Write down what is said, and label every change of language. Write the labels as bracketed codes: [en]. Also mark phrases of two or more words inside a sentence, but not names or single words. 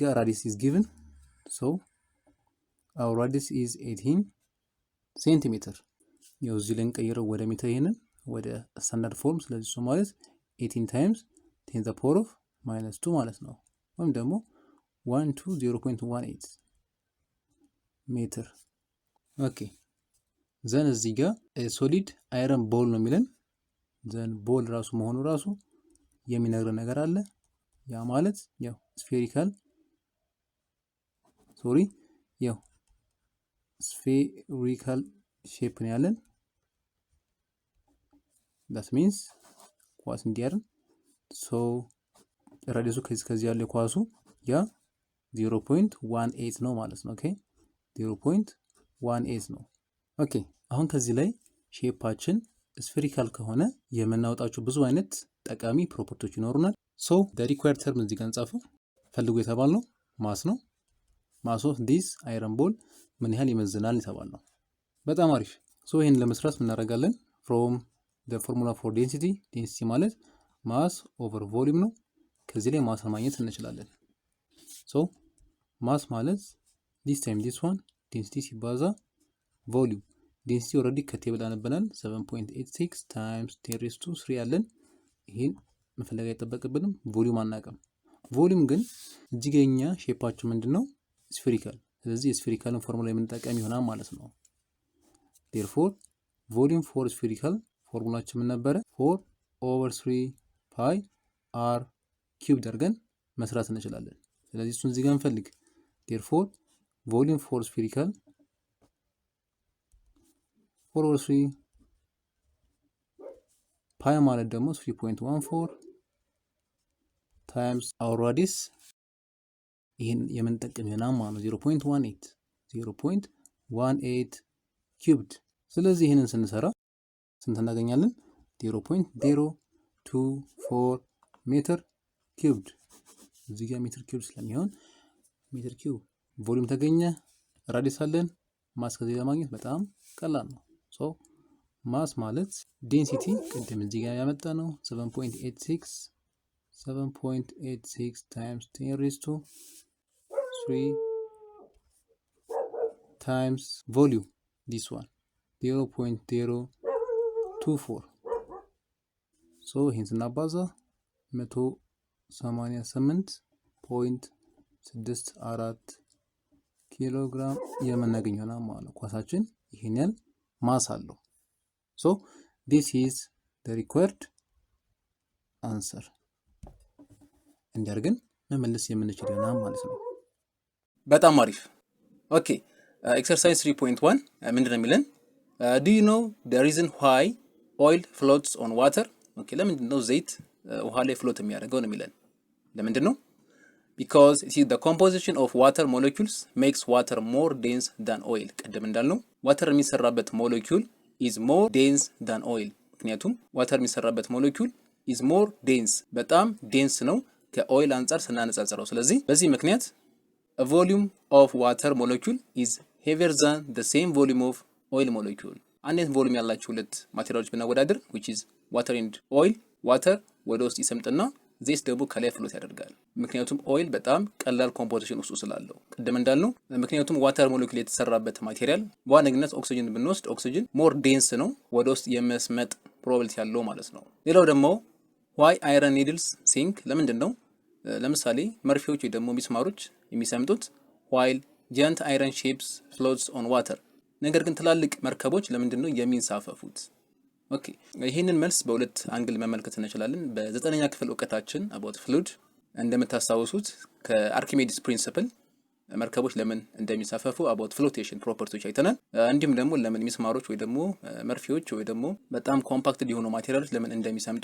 [en] ጋር radius is given so our radius is 18 centimeter [am] ያው እዚህ ላይ እንቀይረው ወደ ሜትር ይሄንን ወደ ስታንዳርድ ፎርም ስለዚህ እሱ ማለት [en] 18 times 10 the power of -2 [am] ማለት ነው ወይም ደግሞ 120.18 ሜትር [en] okay then [am] እዚህ ጋር [en] solid iron ball [am] ነው የሚለን [en] then ball [am] ራሱ መሆኑ ራሱ የሚነግረን ነገር አለ ያ ማለት ያው ስፌሪካል ያው [en] spherical shape [am] ነው ያለን [en] that means [am] ኳስ እንዲያርን so ራዲየሱ ከዚህ ያለ ኳሱ ያ 0.18 ነው ማለት ነው ኦኬ 0.18 ነው ኦኬ አሁን ከዚህ ላይ ሼፓችን ስፌሪካል ከሆነ የምናወጣቸው ብዙ አይነት ጠቃሚ ፕሮፐርቲዎች ይኖሩናል [en] so the required term [am] እዚህ ጋር እንጻፈው ፈልጉ የተባልነው ማስ ነው [en] mass of this iron ball [am] ምን ያህል ይመዝናል የተባልነው በጣም አሪፍ ሶ ይሄን ለመስራት ምን እናደርጋለን [en] from the formula for density [am] ማለት [en] mass over volume [am] ነው ከዚህ ላይ ማስ ማግኘት እንችላለን [en] so mass [am] ማለት [en] this time this one density ሲባዛ volume density already [am] ከቴብል አነበናል [en] 7.86 times 10 raised [am] to 3 ያለን ይሄን መፈለግ አይጠበቅብንም volume አናውቅም volume ግን እዚህ ጋርኛ ሼፓቸው ምንድነው spherical ስለዚህ spherical ፎርሙላ የምንጠቀም ይሆናል ማለት ነው [en] therefore volume for spherical [am] ፎርሙላችን ምን ነበር [en] 4/3 pi r cubed [am] አድርገን መስራት እንችላለን ስለዚህ እሱን እዚህ ጋር እንፈልግ [en] therefore volume for spherical [am] 4/3 pi ማለት ደግሞ 3.14 [en] times our radius [am] ይሄን የምንጠቀም ይሆናል ማለት ነው 0.18 cubed ስለዚህ ይሄንን ስንሰራ ስንት እናገኛለን 0.024 ሜትር cubed እዚህ ጋር ሜትር cubed ስለሚሆን ሜትር cube ቮሊዩም ተገኘ ራዲየስ አለን ማስ ከዚህ ለማግኘት በጣም ቀላል ነው [en] so mass [am] ማለት ዴንሲቲ ቅድም እዚህ ጋር ያመጣ ነው [en] 7.86 times 10 raised to 3 times volume this one 0.024 so [am] ይሄን ስናባዛ 188.64 ኪሎግራም የምናገኘው ነው ማለት ነው ኳሳችን ይሄን ያህል ማስ አለው [en] so this is the required answer [am] እንዲያርገን መመለስ የምንችለው ነው ማለት ነው በጣም አሪፍ [en] okay exercise [am] 3.1 ምንድነው የሚለን [en] Do you know the reason why oil floats on water? [am] ኦኬ ለምንድን ነው ዘይት ውሃ ላይ ፍሎት የሚያደርገው ነው የሚለን? ለምንድን ነው? [en] Because see the composition of water molecules makes water more dense than oil. [am] ቅድም እንዳልነው ዋተር የሚሰራበት ሞለኪውል [en] is more dense than oil። [am] ምክንያቱም ዋተር የሚሰራበት ሞለኪውል [en] is more dense [am] በጣም ዴንስ ነው ከኦይል አንጻር ስናነጻጽረው። ስለዚህ በዚህ ምክንያት [en] a volume of water molecule is heavier than the same volume of oil molecule። [am] አንድ ቮሉም ያላቸው ሁለት ማቴሪያሎች ብናወዳደር [en] which is water and [am] oil ዋተር ወደ ውስጥ ይሰምጥና ዘይት ደግሞ ከላይ ፍሎት ያደርጋል። ምክንያቱም ኦይል በጣም ቀላል ኮምፖዚሽን ውስጥ ስላለው ቅድም እንዳልነው ምክንያቱም [en] water molecule [am] የተሰራበት ማቴሪያል በዋነኝነት ኦክሲጅን ብንወስድ ኦክሲጅን [en] more dense [am] ነው ወደ ውስጥ የመስመጥ ፕሮባቢሊቲ ያለው ማለት ነው። ሌላው ደግሞ [en] why iron needles sink [am] ለምንድን ነው ለምሳሌ መርፌዎች ወይ ደግሞ ሚስማሮች የሚሰምጡት [en] while giant iron ships floats on water [am] ነገር ግን ትላልቅ መርከቦች ለምንድን ነው የሚንሳፈፉት? ኦኬ ይሄንን መልስ በሁለት አንግል መመልከት እንችላለን። በ9ኛ ክፍል ዕውቀታችን [en] about fluid [am] እንደምታስታውሱት ከአርኪሜዲስ ፕሪንሲፕል መርከቦች ለምን እንደሚሳፈፉ [en] about flotation [am] ፕሮፐርቲዎች አይተናል። እንዲሁም ደግሞ ለምን ሚስማሮች ወይ ደግሞ መርፌዎች ወይ ደግሞ በጣም ኮምፓክትድ የሆኑ ማቴሪያሎች ለምን እንደሚሰምጡ